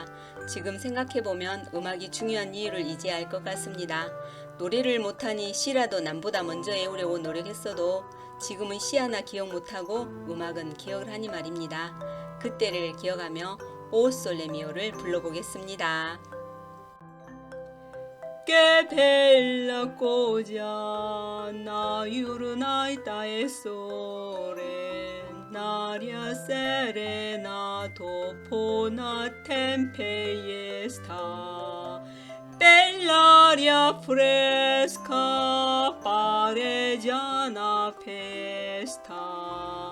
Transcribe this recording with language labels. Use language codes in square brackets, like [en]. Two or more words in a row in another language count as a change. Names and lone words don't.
[ko] 지금 생각해보면 음악이 중요한 이유를 이제 알 것 같습니다. 노래를 못하니 시라도 남보다 먼저 외우려고 노력했어도 지금은 시 하나 기억 못하고 음악은 기억을 하니 말입니다. 그때를 기억하며 오 솔레미오를 불러보겠습니다. [nap] Che bella cosa na giornata e sole, n'aria serena dopo una tempesta, bell'aria fresca pare già una festa.